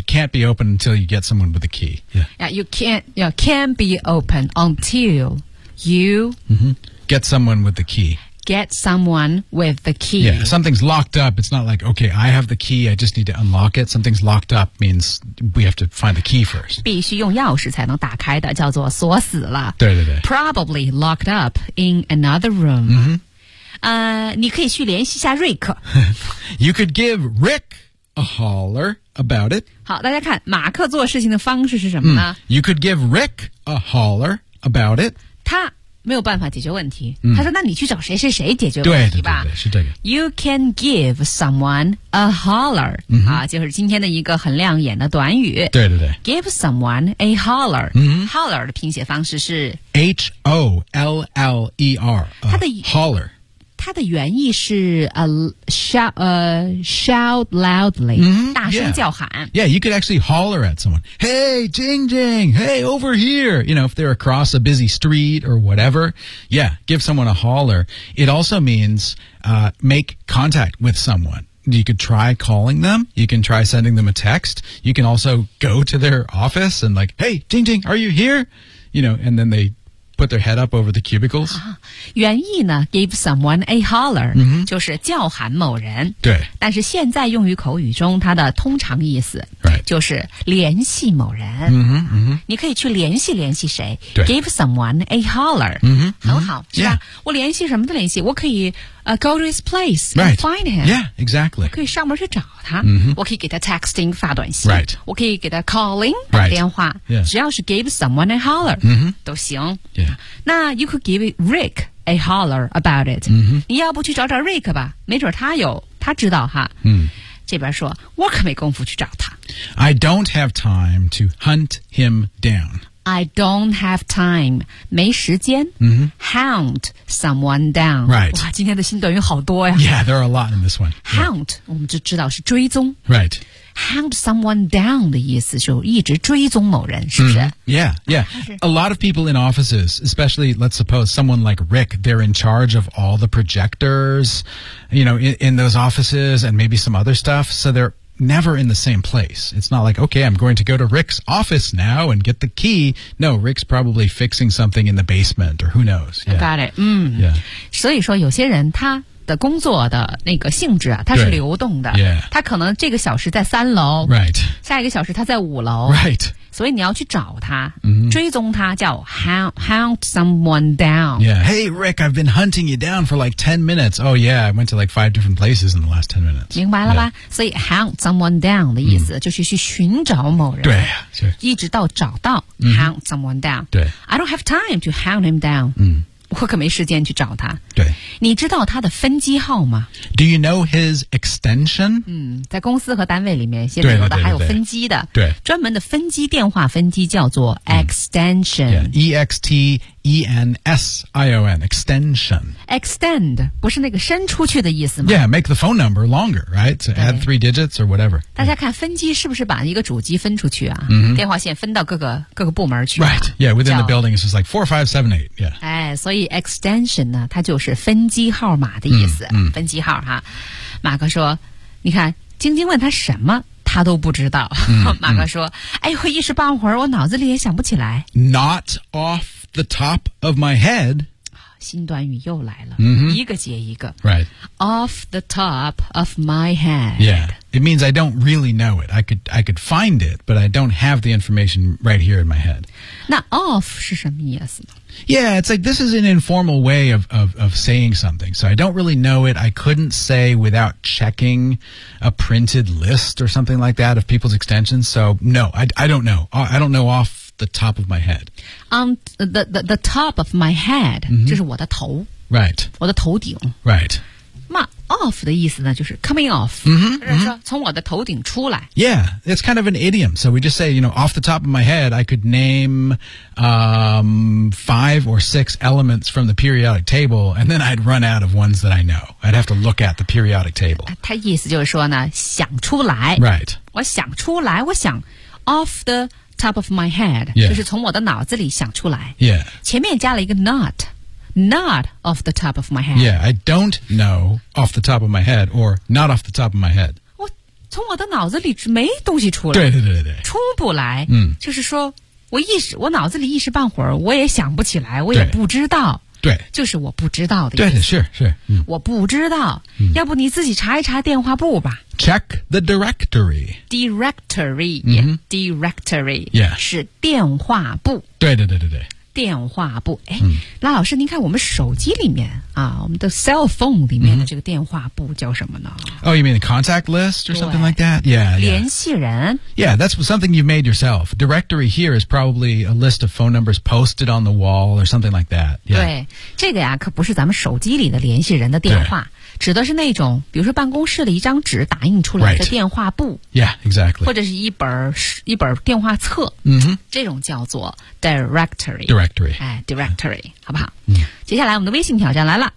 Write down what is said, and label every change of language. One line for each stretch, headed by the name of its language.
English: It can't be open until you get someone with a key. Yeah. Yeah, you can be open until you、 mm-hmm. get someone with the key. Get someone with the key. Yeah, something's locked up. It's not like, okay, I have the key. I just need to unlock it. Something's locked up means we have to find the key first.
Chinese: 必须用钥匙才能打开的叫做锁死了。对对对。
English: Probably locked up in another room. Mm-hmm.
Chinese: 你可以去联系一下瑞克。
English: You could give Rick a holler about it.
Chinese: 好，大家看，马克做事情的方式是什么呢、嗯、
English: ？You could give Rick a holler about it.
Chinese: 他没有办法解决问题。嗯、他说：“那你去找谁谁谁解决问题吧。” 对对对，是这个。
English: You can give someone a holler.、
Chinese: 嗯、啊，就是今天的一个很亮眼的短语。对对对。
English: Give someone a holler.、
Chinese: 嗯、 holler 的拼写方式是
English: H O L L E R.
Chinese: 他的
English: holler。
Chinese: 它的原意是
English: shout loudly、 mm-hmm,
Chinese: 大声叫喊
English: yeah. yeah, you could actually holler at someone Hey, Jing Jing, hey, over here You know, if they're across a busy street or whatever Yeah, give someone a holler It also means、make contact with someone You could try calling them You can try sending them a text You can also go to their office and like Hey, Jing Jing, are you here? You know, and then theyput their head up over the cubicles.、
Chinese: 啊、原意呢 ,
English: give someone a holler,、 mm-hmm.
Chinese: 就是叫喊某人。对。但是现在用于口语中它的通常意思、
English: right.
Chinese: 就是联系某人。
English: Mm-hmm, mm-hmm.
Chinese: 你可以去联系联系谁对
English: ,give someone a holler. Mm-hmm,
Chinese: 很好、
English: mm-hmm.
Chinese: 是吧、
English: yeah.
Chinese: 我联系什么的联系我可以、
English: go to his place、 right. and find him. Yeah, exactly.
Chinese: 我可以上门去找他、
English: mm-hmm.
Chinese: 我可以给他 texting, 发短信、
English: right.
Chinese: 我可以给他 calling, 打、
English: right.
Chinese: 电话、
English: yeah.
Chinese: 只要是
English: give someone a holler,、 mm-hmm.
Chinese: 都行。
English: Yeah. 那 you could give Rick a holler about it、 mm-hmm.
Chinese: 你要不去找找 Rick 吧没准他有他知道哈、嗯、这边说我可没工夫去找他
English: I don't have time to hunt him down I don't have time
Chinese: 没时间、
English: mm-hmm. hunt someone down、 right.
Chinese: 哇今天的新短语好多呀
English: Yeah there are a lot in this one hunt、 yeah.
Chinese: 我们就知道是追踪
English: Right Hunt someone down
Chinese: 的意思就一直追踪某人，是不是、
English: mm-hmm. ？Yeah, yeah. A lot of people in offices, especially let's suppose someone like Rick, they're in charge of all the projectors, you know, in those offices, and maybe some other stuff. So they're never in the same place. It's not like okay, I'm going to go to Rick's office now and get the key. No, Rick's probably fixing something in the basement, or who knows?、 Yeah. Got it. 嗯、 yeah.
Chinese: 所以说有些人他。的工作的那个性质啊，它是流动的。
English: Yeah.
Chinese: 它可能这个小时在三楼。
English: Right.
Chinese: 下一个小时它在五楼。
English: Right.
Chinese: 所以你要去找它、
English: mm-hmm.
Chinese: 追踪它叫
English: hunt someone down. Yeah. Hey, Rick, I've been hunting you down for like 10 minutes. Oh, yeah, I went to like 5 different places in the last 10 minutes.
Chinese: 明白了吧、yeah. 所以
English: hunt someone down
Chinese: 的意思、mm. 就是去寻找某人。对、一直到找到、mm-hmm.
English: hunt someone down.
Chinese: 对。
English: I don't have time to hunt him down.、 Mm.
Chinese: 我可没时间去找他。对，你知道他的分机号吗
English: ？Do you know his extension？
Chinese: 嗯，在公司和单位里面，现在有的还有分机的。对，对专门的分机电话分机叫做 extension。嗯
English: yeah, extension， extension。
Chinese: Extend 不是那个伸出去的意思吗
English: ？Yeah， make the phone number longer， right？ So add three digits or whatever。
Chinese: 大家看分机是不是把一个主机分出去啊？
English: Mm-hmm.
Chinese: 电话线分到各个部门去、啊。
English: Right， yeah， within the building is just like 4, 5, 7, 8 yeah。
Chinese: 哎，所以extension 呢它就是分机号码的意思、分机号哈马克说你看晶晶问他什么他都不知道、马克说、哎呦一时半会儿我脑子里也想不起来
English: not off the top of my head
Chinese: 新短语又来了、一个接一个
English: right off the top of my head yeah it means I don't really know it I could find it but I don't have the information right here in my head
Chinese: 那 off 是什么意思呢
English: Yeah, it's like this is an informal way of saying something. So I don't really know it. I couldn't say without checking a printed list or something like that of people's extensions. So no, I don't know. I don't know off the top of my head. The top of my head,
Chinese: 这是我的头。
English: Right.
Chinese: 我的头顶。
English: Right.
Chinese: Off 的意思呢就是
English: coming off,
Chinese: 就是说从我的头顶出来。
English: Yeah, it's kind of an idiom. So we just say, you know, off the top of my head, I could name, five or six elements from the periodic table, and then I'd run out of ones that I know. I'd have to look at the periodic table.
Chinese: 他意思就是说呢想出来。
English: Right.
Chinese: 我想出来我想
English: off the top of my head,、 yeah.
Chinese: 就是从我的脑子里想出来。
English: Yeah.
Chinese: 前面加了一个 not.
English: Not off the top of my head. Yeah, I don't know off the top of my head or not off the top of my head.
Chinese: 我从我的脑子里没东西出来。对对对对。出不来。嗯。就是说我脑子里一时半会儿我也想不起来我也不知道。对。就是我不知道的。对对是是。我不知道。要不你自己查一查电话簿吧。
English: Check the directory. Directory.、Directory. Yeah.
Chinese: 是电话簿。对对对对对。电话簿，哎，拉老师，您看我们手机里面啊，我们的 cell phone 里面的这个电话簿叫什么呢
English: ？Oh, you mean the contact list or something like that? Yeah, yeah.
Chinese: 联系人。
English: Yeah, that's something you've made yourself. Directory here is probably a list of phone numbers posted on the wall or something like that.、Yeah.
Chinese: 对，这个呀，可不是咱们手机里的联系人的电话。指的是那种比如说办公室的一张纸打印出来的电话簿、
English: right. Yeah, exactly
Chinese: 或者是一本电话册、这种叫做 directory
English: Directory、哎、Directory、yeah.
Chinese: 好不好、接下来我们的微信挑战来了